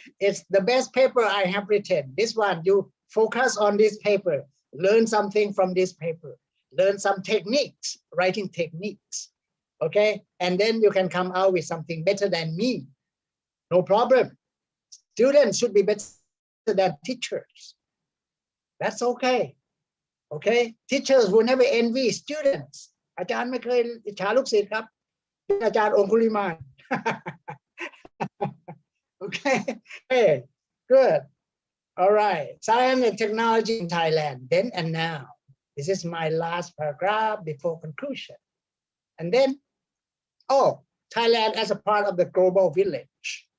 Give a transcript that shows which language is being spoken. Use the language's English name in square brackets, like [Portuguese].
[English] It's the best paper I have written. This one, you focus on this paper, learn something from this paper, learn some techniques, writing techniques, okay? And then you can come out with something better than me. No problem. Students should be better than teachers. That's okay. Okay? Teachers will never envy students. [Thai] อาจารย์ไม่เคยอิจฉาลูกศิษย์ครับ อาจารย์องคุลิมาน [English] Okay, hey, good. All right, science and technology in Thailand, then and now. This is my last paragraph before conclusion. And then, Thailand as a part of the global village.